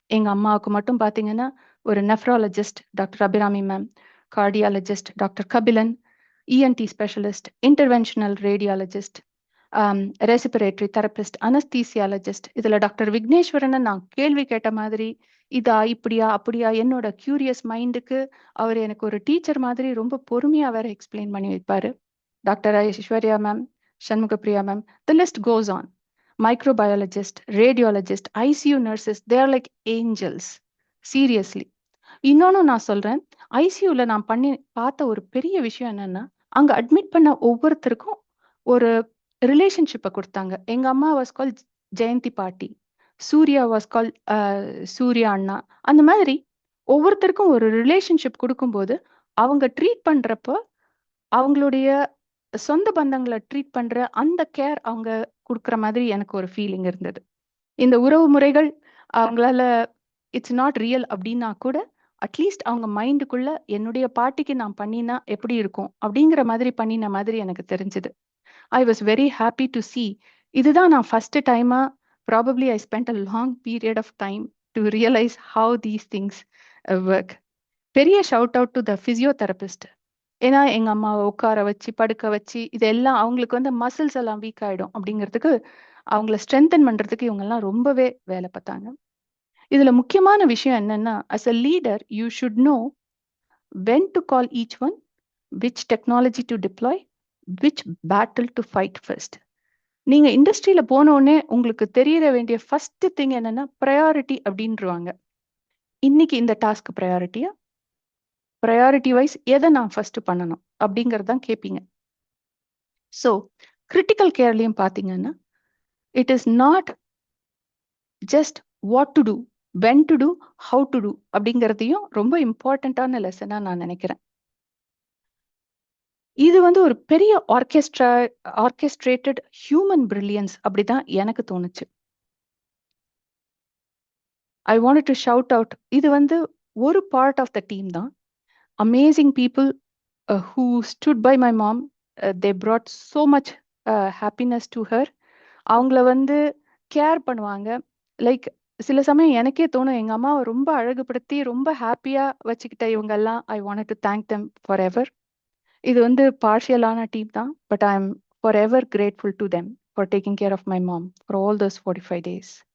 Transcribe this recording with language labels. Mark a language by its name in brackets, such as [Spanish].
[Tamil] எங்க அம்மாவுக்கு மட்டும் பாத்தீங்கன்னா ஒரு nephrologist doctor Abirami ma'am, cardiologist doctor Kabilan, ENT specialist, interventional radiologist, respiratory therapist, anaesthesiologist. இதுல டாக்டர் விக்னேஸ்வரன் நான் கேள்வி கேட்ட மாதிரி இதா இப்படியா அப்படியா என்னோட கியூரியஸ் மைண்டுக்கு அவர் எனக்கு ஒரு டீச்சர் மாதிரி ரொம்ப பொறுமையா வேற எக்ஸ்பிளைன் பண்ணி வைப்பாரு. [English] Doctor Aishwarya ma'am, Shanmughapriya ma'am, the list goes on. Microbiologist, radiologist, ICU nurses, they are like angels. Seriously. [Tamil] இன்னொன்னு நான் சொல்றேன், ஐசியூல நான் பார்த்த ஒரு பெரிய விஷயம் என்னன்னா, அங்க அட்மிட் பண்ண ஒவ்வொருத்தருக்கும் ஒரு ரிலேஷன்ஷிப்பை கொடுத்தாங்க. எங்க அம்மா [English] was call [Tamil] ஜெயந்தி பாட்டி, சூர்யா வாஸ் கால் சூர்யா அண்ணா. அந்த மாதிரி ஒவ்வொருத்தருக்கும் ஒரு ரிலேஷன்ஷிப் கொடுக்கும்போது அவங்க ட்ரீட் பண்றப்போ அவங்களுடைய சொந்த பந்தங்களை ட்ரீட் பண்ற அந்த கேர் அவங்க கொடுக்குற மாதிரி எனக்கு ஒரு ஃபீலிங் இருந்தது. இந்த உறவு முறைகள் அவங்களால [English] it's not real [Tamil] அப்படின்னா கூட அட்லீஸ்ட் அவங்க மைண்டுக்குள்ள என்னுடைய பாட்டிக்கு நான் பண்ணினா எப்படி இருக்கும் அப்படிங்கிற மாதிரி பண்ணின மாதிரி எனக்கு தெரிஞ்சது. [English] I was very happy to see. [Tamil] இதுதான் நான் [English] First டைமா probably I spend a long period of time to realise how these things work. [Tamil] பெரிய [English] Shout out to the physiotherapist. [Tamil] ஏன்னா எங்க அம்மாவை உட்கார வச்சு படுக்க வச்சு இதெல்லாம் அவங்களுக்கு வந்து மசில்ஸ் எல்லாம் வீக் ஆயிடும் அப்படிங்கிறதுக்கு அவங்கள ஸ்ட்ரென்தன் பண்றதுக்கு இவங்கெல்லாம் ரொம்பவே வேலை பார்த்தாங்க. இதுல முக்கியமான விஷயம் என்னன்னா, [English] as a leader you should know when to call each one, which technology to deploy, which battle to fight first. [Tamil] நீங்க இண்டஸ்ட்ரியில போன உடனே உங்களுக்கு தெரிய வேண்டிய ஃபர்ஸ்ட் திங் என்னன்னா ப்ரையாரிட்டி அப்படின்றாங்க. இன்னைக்கு இந்த டாஸ்க் ப்ரையாரிட்டியா, ப்ரையாரிட்டி வைஸ் எதை நான் ஃபர்ஸ்ட் பண்ணணும் அப்படிங்கறதான் கேட்பீங்க. [English] so critical [Tamil] கேர்லயும் பாத்தீங்கன்னா [English] it is not just what to do, when to do, how to do [Tamil] அப்படிங்கிறதையும் ரொம்ப இம்பார்ட்டண்ட்டான லெசனா நான் நினைக்கிறேன். இது வந்து ஒரு பெரிய [English] orchestrated human brilliance [Tamil] அப்படிதான் எனக்கு தோணுச்சு. [English] I want to shout out. [Tamil] இது வந்து ஒரு [English] Part of the team தான். Amazing people who stood by my mom. They brought so much happiness to her. [Tamil] அவங்கள வந்து கேர் பண்ணுவாங்க. லைக் சில சமயம் எனக்கே தோணும் எங்க அம்மாவை ரொம்ப அழகுபடுத்தி ரொம்ப ஹாப்பியா வச்சுக்கிட்ட இவங்க எல்லாம் [English] I want to thank them forever. [Tamil] இது வந்து பார்ஷியலான டீம் தான், [English] But I am forever grateful to them for taking care of my mom for all those 45 days.